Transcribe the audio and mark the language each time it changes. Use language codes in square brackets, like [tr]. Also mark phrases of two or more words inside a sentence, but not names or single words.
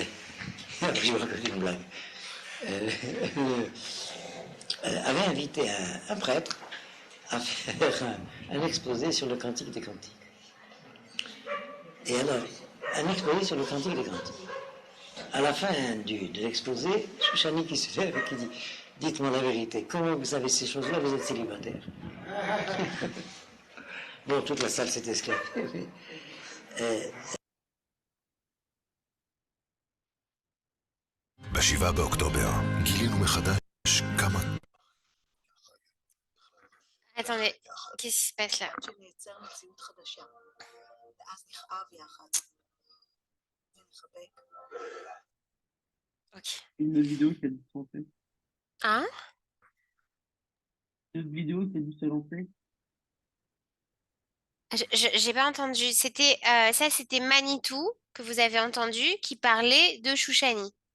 [fr] Je vous raconte une blague. Avait invité un prêtre à faire un exposé sur le Cantique des Cantiques. Et alors, un exposé sur le Cantique des Cantiques. À la fin de l'exposé, Chouchani qui se lève et qui dit « Dites-moi la vérité, comment vous savez ces choses-là, vous êtes célibataire ?» Bon, toute la salle s'est esclaffée. [he] ב-7 באוקטובר גילינו מחדש כמה... [fr] Attendez, qu'est-ce qui se passe là? [he] שמייצר מציאות חדשה, ואז נכאב יחד, ונחבק. [fr] Ok. Une vidéo qui a dû se lancer. Hein? Une vidéo qui a dû se lancer. J'ai pas entendu. C'était ça, c'était Manitou que vous avez entendu qui parlait de Chouchani.